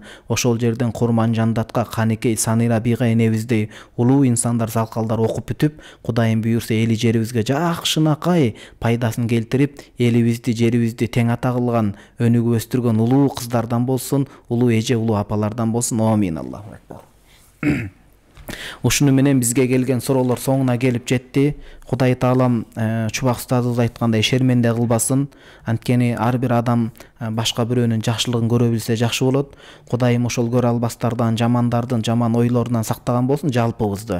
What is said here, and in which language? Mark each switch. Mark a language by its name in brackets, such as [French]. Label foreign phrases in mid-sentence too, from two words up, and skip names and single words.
[Kyrgyz] Ошол жерден Курман Жандатка, Канекей, Санира бийга энебиздей улуу инсандар, залкалдар окуп бүтүп, Кудайым буйрса эли жерибизге жакшынакай пайдасын келтирип, элибизди, жерибизди тең ата кылган, өнүгүп өстүргөн улуу кыздардан болсун, улуу эже, улуу апалардан болсун. [Arabic] آمين. الله أكبر. [Kyrgyz] Ушуну менен бизге келген суроолор соңуна келип жетти. Кудай Таалам Чубак устазыбыз айткандай шерменде кылбасын. Анткени ар бир адам башка бирөөнүн жакшылыгын көрө билсе жакшы болот. Кудайым ошол көрө албастардан, жамандардын жаман ойлорунан сактаган болсун жалпыбызды.